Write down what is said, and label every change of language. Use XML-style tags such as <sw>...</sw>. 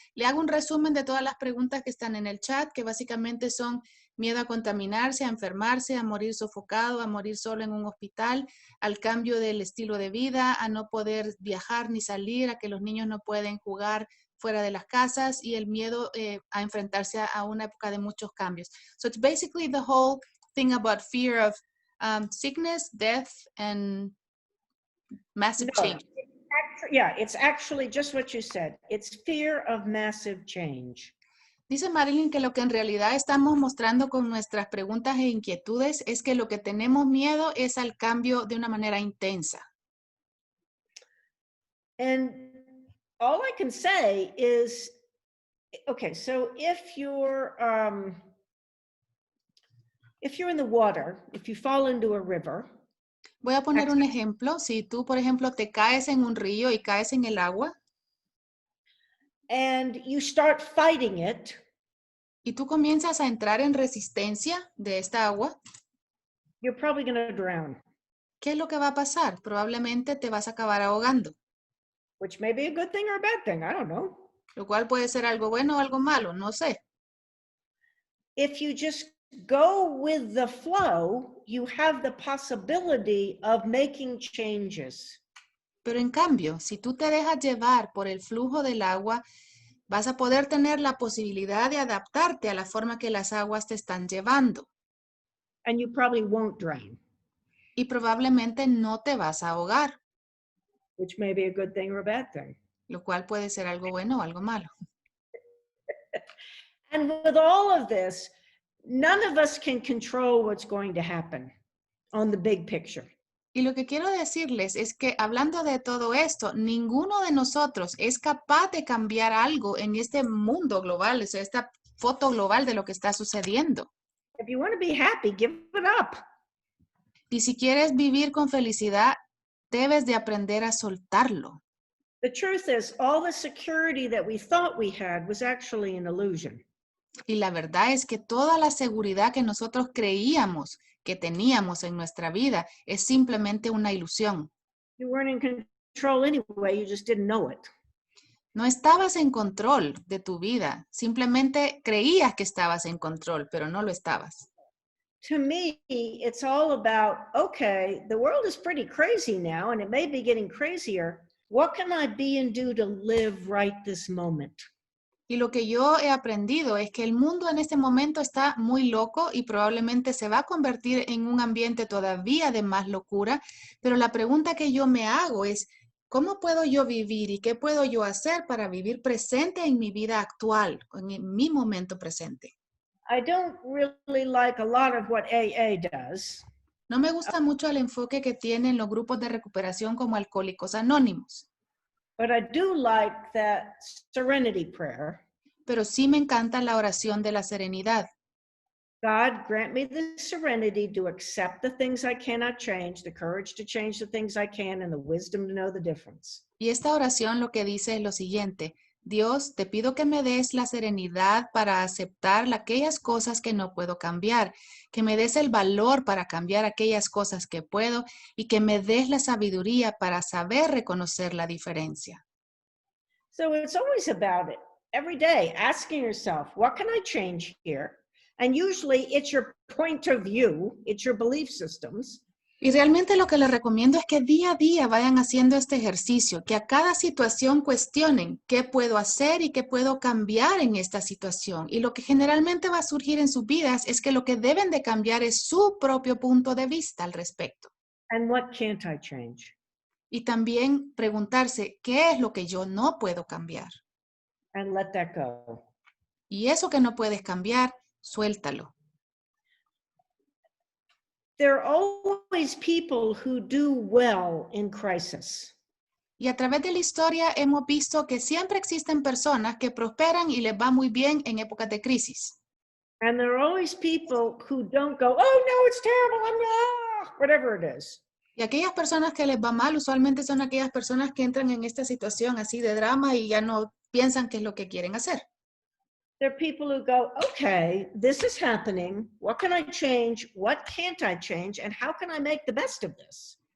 <es>Le hago un resumen de todas las preguntas que están en el chat, que básicamente son miedo a contaminarse, a enfermarse, a morir sofocado, a morir solo en un hospital, al cambio del estilo de vida, a no poder viajar ni salir, a que los niños no pueden jugar fuera de las casas, y el miedo a enfrentarse a una época de muchos cambios.</es> <en>So it's basically the whole thing about fear of sickness, death, and massive change. Yeah, it's actually just what you said. It's fear of massive change.</en> <es>Dice Marilyn que lo que en realidad estamos mostrando con nuestras preguntas e inquietudes es que lo que tenemos miedo es al cambio de una manera intensa.</es> <en>And all I can say is, okay, so if you're in the water, if you fall into a river.</en> <es>Voy a poner un ejemplo. Si tú, por ejemplo, te caes en un río y caes en el agua.</es> <en>And you start fighting it.</en> <es>Y tú comienzas a entrar en resistencia de esta agua.</es> <en>You're probably going to drown.</en> <es>¿Qué es lo que va a pasar? Probablemente te vas a acabar ahogando.</es> <en>Which may be a good thing or a bad thing, I don't know.</en> <es>Lo cual puede ser algo bueno o algo malo, no sé.</es> <en>If you just go with the flow, you have the possibility of making changes.</en> <es>Pero en cambio, si tú te dejas llevar por el flujo del agua, vas a poder tener la posibilidad de adaptarte a la forma que las aguas te están llevando.</es> <en>And you probably won't drown.</en> <es>Y probablemente no te vas a ahogar.</es> <en>Which may be a good thing or a bad thing.</en> <es>Lo cual puede ser algo bueno o algo malo.</es> <en>And with all of this, none of us can control what's going to happen on the big picture.</en> <es>Y lo que quiero decirles es que hablando de todo esto, ninguno de nosotros es capaz de cambiar algo en este mundo global, o sea, esta foto global de lo que está sucediendo.</es> <en>If you want to be happy, give it up.</en> <es>Y si quieres vivir con felicidad, debes de aprender a soltarlo.</es> <en>The truth is, all the security that we thought we had was actually an illusion.</en> <es>Y la verdad es que toda la seguridad que nosotros creíamos que teníamos en nuestra vida es simplemente una ilusión.</es> <en>You weren't in control anyway, you just didn't know it.</en> <es>No estabas en control de tu vida, simplemente creías que estabas en control, pero no lo estabas.</es> <en>To me, it's all about, okay, the world is pretty crazy now, and it may be getting crazier. What can I be and do to live right this moment?</en> <es>Y lo que yo he aprendido es que el mundo en este momento está muy loco y probablemente se va a convertir en un ambiente todavía de más locura, pero la pregunta que yo me hago es, ¿cómo puedo yo vivir y qué puedo yo hacer para vivir presente en mi vida actual, en mi momento presente?</es> <en>I don't really like a lot of what AA does.</en> <es>No me gusta mucho el enfoque que tienen los grupos de recuperación como Alcohólicos Anónimos,</es> <en>But I do like that serenity prayer.</en> <es>pero sí me encanta la oración de la serenidad.</es> <en>God, grant me the serenity to accept the things I cannot change, the courage to change the things I can, and the wisdom to know the difference.</en> <es>Y esta oración lo que dice es lo siguiente: Dios, te pido que me des la serenidad para aceptar aquellas cosas que no puedo cambiar, que me des el valor para cambiar aquellas cosas que puedo y que me des la sabiduría para saber reconocer la diferencia.</es> <en>So it's always about it. Every day, asking yourself, what can I change here? And usually it's your point of view, it's your belief systems.</en> <es>Y realmente lo que les recomiendo es que día a día vayan haciendo este ejercicio, que a cada situación cuestionen qué puedo hacer y qué puedo cambiar en esta situación. Y lo que generalmente va a surgir en sus vidas es que lo que deben de cambiar es su propio punto de vista al respecto.</es> <en>And what can't I change?</en> <es>Y también preguntarse, ¿qué es lo que yo no puedo cambiar?</es> <en>And let that go.</en> <es>Y eso que no puedes cambiar, suéltalo.</es> <en>There are always people who do well in crisis.</en> <es>Y a través de la historia hemos visto que siempre existen personas que prosperan y les va muy bien en épocas de crisis.</es> <en>And there are always people who don't go, oh no, it's terrible, whatever it is.</en> <es>Y aquellas personas que les va mal usualmente son aquellas personas que entran en esta situación así de drama y ya no piensan qué es lo que quieren hacer.</es> <en>There are people who go, okay, this is happening. What can I change? What can't I change? And how can I make the best of this?</en>